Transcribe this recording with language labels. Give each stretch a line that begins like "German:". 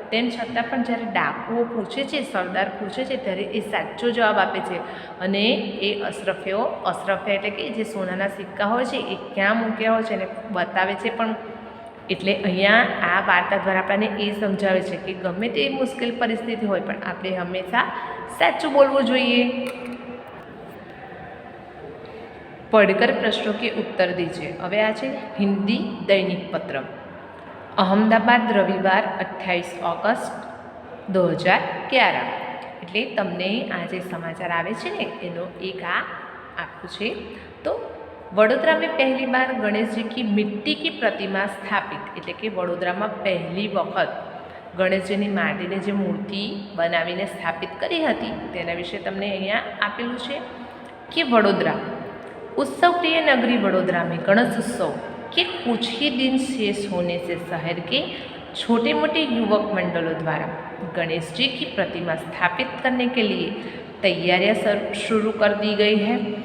Gujarati: તેમ છતાં પણ જ્યારે ડાકુઓ પૂછે છે, સરદાર પૂછે છે ત્યારે એ સાચો જવાબ આપે છે અને એ અશરફિયા એટલે કે જે સોનાના સિક્કા હોય છે એ ક્યાં મૂક્યા હોય છે એને બતાવે છે પણ। એટલે અહીંયા આ વાર્તા દ્વારા આપણને એ સમજાવે છે કે ગમે તેવી મુશ્કેલ પરિસ્થિતિ હોય પણ આપણે હંમેશા સાચું બોલવું જોઈએ।
Hindi: पढ़कर प्रश्नों के उत्तर दीजिए।
Gujarati: હવે આ છે હિન્દી દૈનિક પત્ર। અહમદાબાદ રવિવાર 28 ઓગસ્ટ 2011 એટલે તમને આ જે સમાચાર આવે છે ને એનો એક આ આપ્યું છે। તો
Hindi: वडोदरा में पहली बार गणेश जी की मिट्टी की प्रतिमा स्थापित
Gujarati: એટલે કે વડોદરામાં પહેલી વખત ગણેશજીની માટીની જે મૂર્તિ બનાવીને સ્થાપિત કરી હતી તેના વિશે તમને અહીંયા આપેલું છે
Hindi: कि वडोदरा उत्सव प्रिय नगरी वडोदरा में गणेश उत्सव के कुछ ही दिन शेष होने से शहर के छोटे मोटे युवक मंडलों द्वारा गणेश जी की प्रतिमा स्थापित करने के लिए तैयारियां शुरू कर दी गई है।